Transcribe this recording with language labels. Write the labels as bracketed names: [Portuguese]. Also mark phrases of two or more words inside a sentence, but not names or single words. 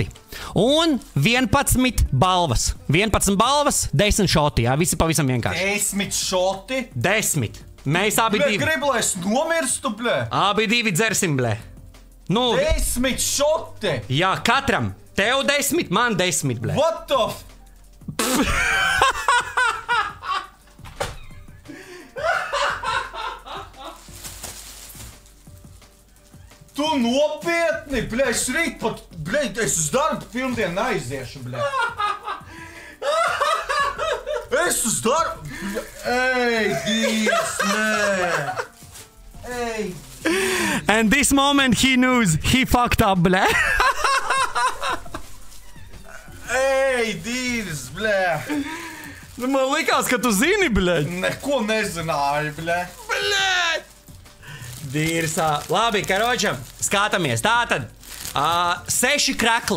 [Latvian] Un 11 balvas. 11 balvas, 10 šoti, jā, visi pavisam vienkārši. 10 šoti? 10. Mēs abi divi. Gribu, lai es nomirstu, blē. Abi divi dzersim, blē. Nu, 10 šoti? Jā, katram. Tev 10, man 10, blē. [English] What the f... [Latvian] Tu nopietni, bļa, es rīt pat, bļa, es uz darbu pirmdien neaiziešu, bļa. Es uz darbu, bļa, Dīvs, nē. [English] And this moment he knows he fucked up, [Latvian] blē. Dīvs, bļa. Man likās, ka tu zini, blē. Neko nezināju, bļa. Dīrsā. Labi, karočam, skatāmies. Tātad, 6 krekli.